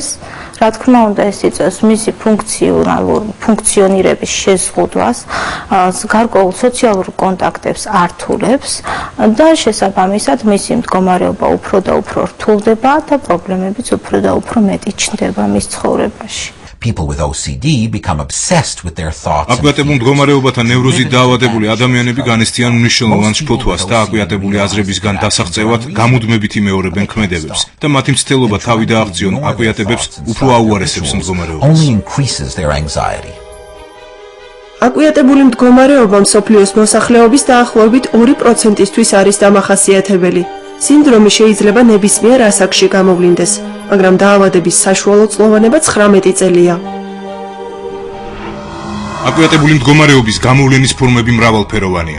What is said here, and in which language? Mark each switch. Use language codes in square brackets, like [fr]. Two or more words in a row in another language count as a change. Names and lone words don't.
[ka] რა თქმა უნდა, ეს იწევს მისი ფუნქციონირების შეზღუდვას, გარკვეულ სოციალურ კონტაქტებს ართულებს და შესაბამისად მისი მდგომარეობა უფრო და უფრო რთულდება და პრობლემებიც უფრო და უფრო მეტი ჩნდება მის ცხოვრებაში. [en] People with OCD become obsessed with their thoughts. [ka] აკვიატებულ მდგომარეობათა ნევროზით დაავადებული ადამიანები განიცდიან მნიშვნელოვან შფოთვას და აკვიატებული აზრებისგან დასაღწევად გამუდმებით იმეორებენ ქმედებებს და მათი მცდელობა თავი დააღწიონ აკვიატებებს უფრო აუარესებს მდგომარეობას. [en] Only increases their anxiety. [ka] აკვიატებული მდგომარეობა მსოფლიოს მოსახლეობის დაახლოებით 2%-ისთვის არის დამახასიათებელი. სინდრომი შეიძლება ნებისმიერ ასაკში გამოვლინდეს, მაგრამ დაავადების საშუალო წლოვანება 19 წელია. აკვიატებული მდგომარეობის გამოვლენის ფორმები მრავალფეროვანია.